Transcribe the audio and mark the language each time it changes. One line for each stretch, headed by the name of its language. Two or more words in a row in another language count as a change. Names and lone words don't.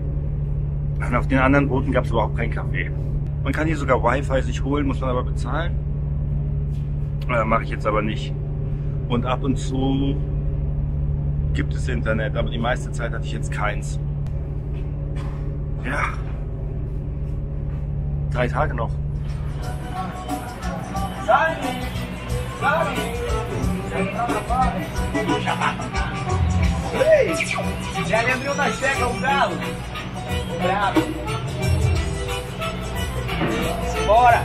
German: Und auf den anderen Booten gab es überhaupt keinen Kaffee. Man kann hier sogar Wi-Fi sich holen, muss man aber bezahlen. Mache ich jetzt aber nicht. Und ab und zu gibt es Internet, aber die meiste Zeit hatte ich jetzt keins. Ja. 3 Tage noch.
Portuguese: Ei, já lembrou da checa o galo? O brabo. Bora!